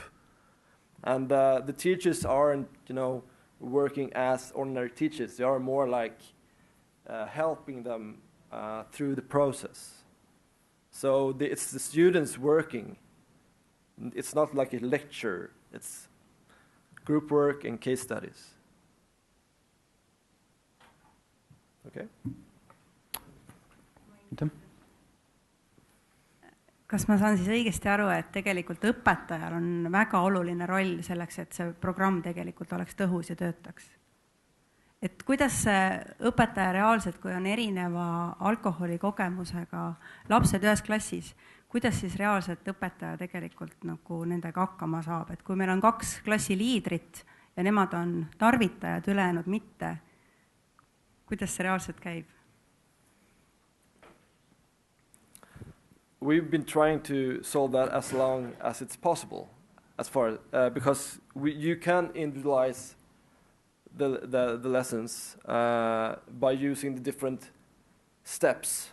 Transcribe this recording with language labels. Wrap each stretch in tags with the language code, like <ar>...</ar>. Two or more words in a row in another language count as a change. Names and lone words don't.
<en>And the teachers aren't, working as ordinary teachers. They are more like helping them through the process. So it's the students working. It's not like a lecture. It's group work and case studies. Okay?</en> <et>Kas ma saan siis õigesti aru, et tegelikult õpetajal on väga oluline roll selleks, et see programm tegelikult oleks tõhus ja töötaks? Et kuidas see õpetaja reaalselt, kui on erineva alkoholikogemusega lapsed ühes klassis, kuidas siis reaalselt õpetaja tegelikult nagu nendega hakkama saab? Et kui meil on 2 klassi liidrit ja nemad on tarvitajad, ülejäänud mitte, kuidas see reaalselt käib?</et> <en>We've been trying to solve that as long as it's possible, as far because you can individualize the lessons by using the different steps.</en>